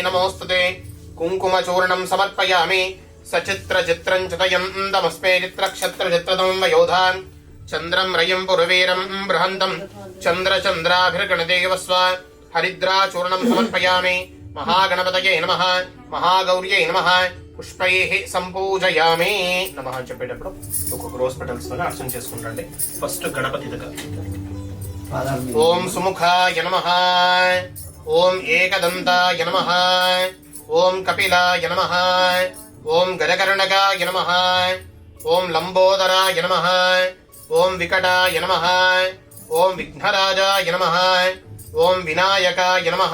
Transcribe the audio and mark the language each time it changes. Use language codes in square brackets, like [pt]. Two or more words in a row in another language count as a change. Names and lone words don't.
[sa] नमोस्तुते कुङ्कुमचूर्णं समर्पयामि सचित्रचित्रं चितयन्तमस्मे चित्रक्षत्रचित्रदं वयोधान् चन्द्रं रयं पुरवीरं बृहन्तं चन्द्रचन्द्राभिर्गणदेवस्व हरिद्राचूर्णं समर्पयामि महागणपतये नमः महागौर्यै नमः पुष्पैः संपूजयामि नमः [te] చెప్పేటప్పుడు ఒక్కొక్క రోజ్ పెటల్స్ తో అర్చన చేసుకుంటండి ఫస్ట్ గణపతి దగ్గర పాదాల మీద [sa] ఓం సుముఖాయ నమః ఓం ఏకదంతాయ నమః ఓం కపిలాయ నమః ఓం గజకర్ణకాయ నమః ఓం లంబోదరాయ నమః ఓం వికటాయ నమః ఓం విఘ్నరాజాయ నమః ఓం వినాయకాయ నమః